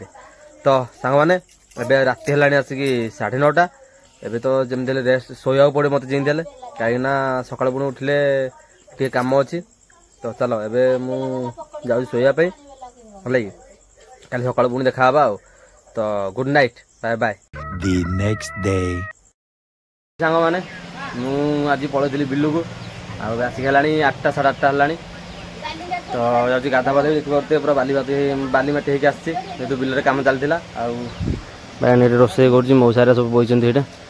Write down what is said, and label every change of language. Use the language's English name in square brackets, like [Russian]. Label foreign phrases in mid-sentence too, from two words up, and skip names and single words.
[Odia] ତ ସାଙ୍ଗମାନେ ଏବେ ରାତି ହେଲାଣି ଆସିକି 9:30। ଏବେ ତ ଯେମିତି ହେଲେ ରେଷ୍ଟ ଶୋଇବାକୁ ପଡ଼ିବ ମୋତେ ଯେମିତି ହେଲେ, କାହିଁକିନା ସକାଳୁ ପୁଣି ଉଠିଲେ ଟିକେ କାମ ଅଛି। ତ ଚାଲ ଏବେ ମୁଁ ଯାଉଛି ଶୋଇବା ପାଇଁ, ହେଲା କି କାଲି ସକାଳୁ ପୁଣି ଦେଖା ହେବା ଆଉ। [English] ତ good night, bye bye. The next day. [Odia] ସାଙ୍ଗମାନେ ମୁଁ ଆଜି ପଳେଇଥିଲି ବିଲକୁ ଆଉ ଆସିକି ହେଲାଣି 8ଟା 8:30 ହେଲାଣି। ତ ଯାଉଛି ଗାଧା ପାଧେଇ ଦେଖିପାରୁଥିବେ ପୁରା ବାଲି ମାଟି ହେଇକି ଆସିଛି ଯେହେତୁ ବିଲରେ କାମ ଚାଲିଥିଲା। ଆଉ ବାଇଗଣ ଏଠି ରୋଷେଇ କରୁଛି, ମଉସାରେ ସବୁ ବଇଛନ୍ତି ଏଇଟା।